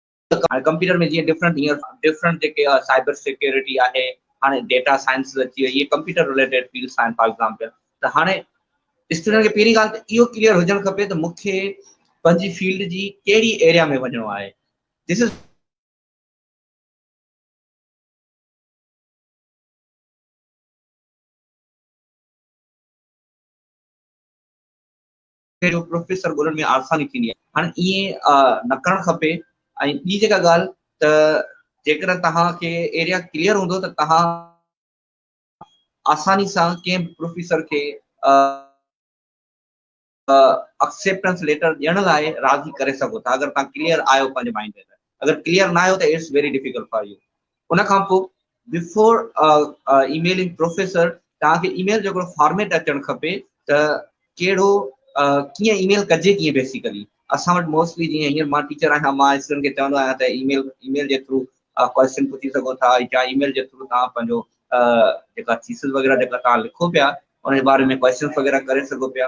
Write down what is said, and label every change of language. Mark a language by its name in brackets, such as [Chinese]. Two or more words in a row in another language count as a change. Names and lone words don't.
[Sindhi] कंप्यूटर में जीअं डिफरेंट जेके [English] cyber security [Sindhi] आहे, हाणे [English] data science [Sindhi] अची वई, ये [English] computer related fields [Sindhi] आहिनि [English] for example. [Sindhi] त हाणे स्टूडेंट खे पहिरीं ॻाल्हि त इहो क्लियर हुजणु खपे त मूंखे पंहिंजी फील्ड जी कहिड़ी एरिया में वञिणो आहे। [English] this is professor [Sindhi] ॻोल्हण में आसानी थींदी आहे। हाणे ईअं न करणु खपे। ऐं ॿी जेका ॻाल्हि त जेकर तव्हांखे एरिया क्लियर हूंदो त तव्हां आसानी सां कंहिं प्रोफेसर खे [English] acceptance letter [Sindhi] ॾियण लाइ राज़ी करे सघो था, अगर तव्हां क्लियर आहियो पंहिंजे माइंड में। अगर क्लियर न आहियो त [English] it's very difficult for you. [Sindhi] उन खां पोइ [English] before emailing professor, [Sindhi] तव्हांखे ईमेल जो फॉर्मेट अचणु खपे त कहिड़ो कीअं ईमेल कजे कीअं। बेसिकली असां वटि मोस्टली जीअं हींअर मां टीचर आहियां, मां स्टूडेंट खे चवंदो आहियां त ईमेल जे थ्रू क्वेश्चन पुछी सघो था, या ईमेल जे थ्रू तव्हां पंहिंजो जेका थीसिस वग़ैरह जेका तव्हां लिखो पिया उन जे बारे में क्वेश्चन वग़ैरह करे सघो पिया।